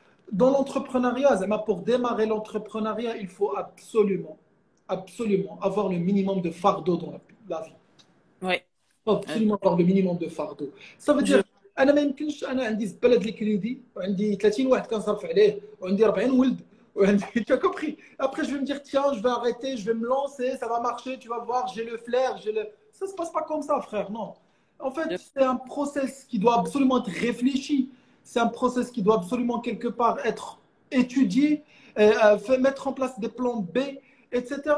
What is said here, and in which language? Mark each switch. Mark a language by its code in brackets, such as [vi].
[fr] Dans l'entrepreneuriat, pour démarrer l'entrepreneuriat, il faut absolument, absolument avoir le minimum de fardeau dans la vie. Ouais. Il faut Euh, absolument avoir le minimum de fardeau. Ça veut je, [ar] dire, انا ما يمكنش انا عندي زباله ديال الكريدي وعندي 30 واحد كنصرف عليه وعندي 40 ولد وعندي [fr] tu as compris. Après je vais me dire tiens, je vais arrêter, je vais me lancer, ça va marcher, tu vas voir, j'ai le flair, j'ai le ça se passe pas comme ça frère, non. En fait, je- c'est un process qui doit absolument être réfléchi. C'est un process qui doit absolument quelque part être étudié, mettre en place des plans B, etc.